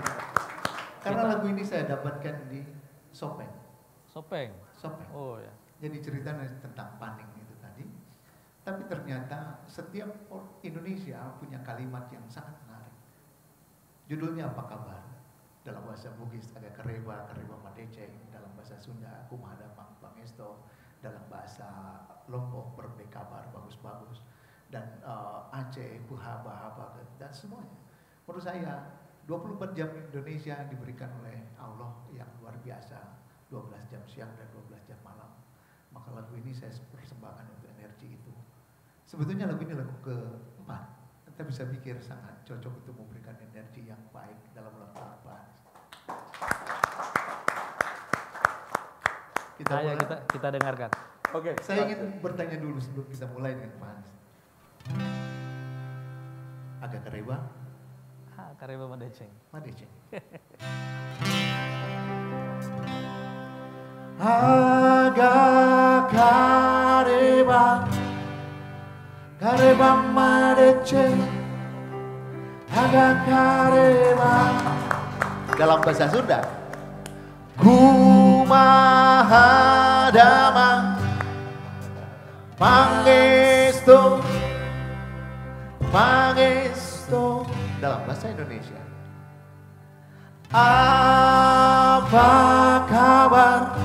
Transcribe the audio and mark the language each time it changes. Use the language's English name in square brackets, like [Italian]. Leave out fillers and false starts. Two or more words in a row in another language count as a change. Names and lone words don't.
[Indonesian] Karena lagu ini saya dapatkan di Sopeng. Sopeng. Sopeng. Oh ya. Jadi ceritanya tentang paning itu tadi. Tapi ternyata setiap Indonesia punya kalimat yang sangat menarik. Judulnya apa kabar? Dalam bahasa Bugis ada [Buginese] kareba, kareba madeceng. [Indonesian] Dalam bahasa Sunda, [Sundanese] kumada pangesto. [Indonesian] Dalam bahasa Lombok, [Sasak] berbe kabar, [Indonesian] bagus-bagus. Dan Aceh, haba-haba, dan semuanya. Menurut saya, 24 jam Indonesia diberikan oleh Allah yang luar biasa. 12 jam siang dan 12 jam malam. Maka lagu ini saya persembahkan untuk energi itu. Sebetulnya lagu ini lagu keempat. Kita bisa pikir sangat cocok untuk memberikan energi yang baik dalam ulang tahun Pak Anies. Ayo kita dengarkan. Oke. Saya ingin bertanya dulu sebelum kita mulai dengan Pak Anies. [Buginese] Agak kareba, Kareba Madeceng. madeceng. Agak kareba, kareba madeceng, agak kareba. [Indonesian] Dalam bahasa Sunda, [Sundanese] Kumaha damang pangestu, pangestu. [Indonesian] dalam bahasa Indonesia, Apa kabar?